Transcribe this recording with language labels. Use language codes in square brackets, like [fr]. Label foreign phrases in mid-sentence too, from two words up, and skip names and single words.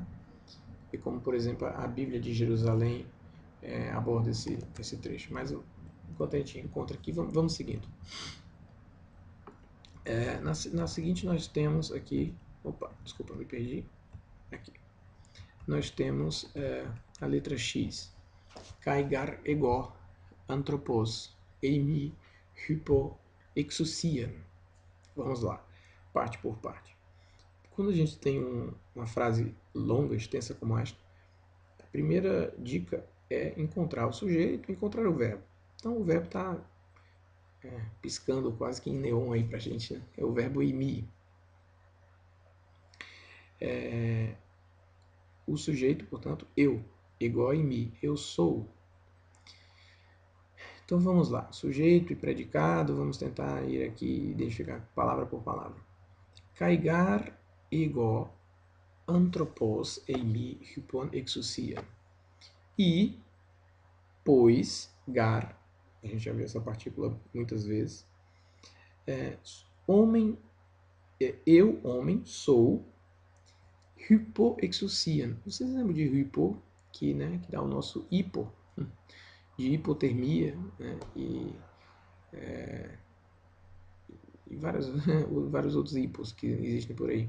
[pt] E como, por exemplo, a Bíblia de Jerusalém aborda esse trecho. Mas enquanto a gente encontra aqui, vamos seguindo. Na seguinte nós temos aqui, opa, desculpa, me perdi, aqui. Nós temos a letra X, [el] καὶ γὰρ ἐγὼ, ἄνθρωπος, εἰμι, ὑπὸ, ἐξουσίαν. [pt] Vamos lá, parte por parte. Quando a gente tem uma frase longa, extensa como esta, a primeira dica é encontrar o sujeito, encontrar o verbo. Então o verbo está piscando quase que em neon aí pra gente, né? É o verbo imi. O sujeito, portanto, eu, igual a mi, eu sou. Então vamos lá, sujeito e predicado, vamos tentar ir aqui identificar palavra por palavra. [el] Καὶ γὰρ ἐγὼ ἄνθρωπος εἰμι ὑπὸν ἐξουσία. [pt] E, pois, gar, a gente já viu essa partícula muitas vezes, homem, eu, homem, sou, [el] ὑπὸ ἐξουσίαν. [pt] Vocês lembram de hypo, que dá o nosso hipo, de hipotermia, né, e vários outros hipos que existem por aí.